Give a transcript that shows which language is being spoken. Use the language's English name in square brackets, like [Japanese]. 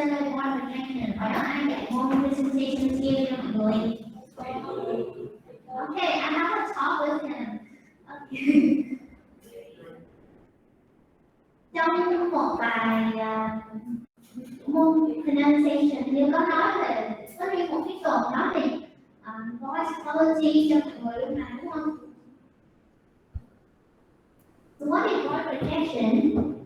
[Vietnamese] presentation. Ở đó ai dạy môn presentation skill cho mọi người? [English] Okay, I have a talk with him. Okay. [Vietnamese] Trong một bài môn pronunciation như có nói về có riêng một cái tuần nói về voice quality cho mọi người lúc này đúng không? [English] So what is voice projection?